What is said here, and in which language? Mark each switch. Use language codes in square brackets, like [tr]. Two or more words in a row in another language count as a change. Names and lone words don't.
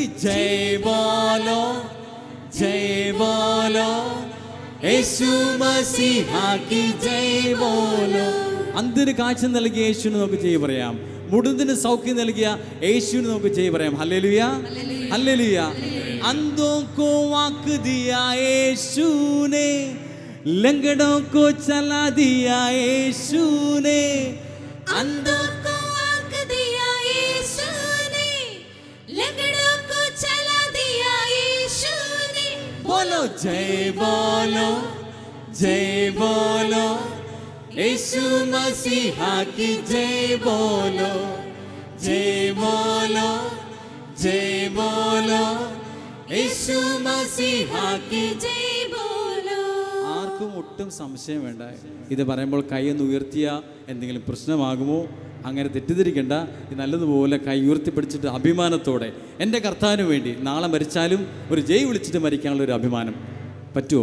[hi] जय बोलो, जय बोलो, यीशु मसीहा की जय बोलो. [ml] അന്തിന് കാഴ്ച നൽകിയ യേശുവിന് നമുക്ക് ജയ് പറയാം. മുടിന് സൗഖ്യം നൽകിയ യേശുവിന് നമുക്ക് ജയ് പറയാം. ഹല്ലേലൂയ, ഹല്ലേലൂയ. [hi] अंधों को आंख दिया यीशु ने, लंगड़ों को चला दिया यीशु ने. अंधों को आंख दिया यीशु ने, लंगड़ों को चला दिया यीशु ने. बोलो जय बोलो, जय बोलो, यीशु मसीहा की जय बोलो, जय बोलो, जय बोलो, यीशु मसीहा की जय बोलो. [ml] ആർക്കും ഒട്ടും സംശയം വേണ്ട. ഇത് പറയുമ്പോൾ കൈയൊന്ന് ഉയർത്തിയ എന്തെങ്കിലും പ്രശ്നമാകുമോ? അങ്ങനെ തെറ്റിദ്ധരിക്കേണ്ട. നല്ലതുപോലെ കൈ ഉയർത്തിപ്പിടിച്ചിട്ട് അഭിമാനത്തോടെ എൻ്റെ കർത്താവിന് വേണ്ടി നാളെ മരിച്ചാലും ഒരു ജയ് വിളിച്ചിട്ട് മരിക്കാനുള്ള ഒരു അഭിമാനം പറ്റുമോ?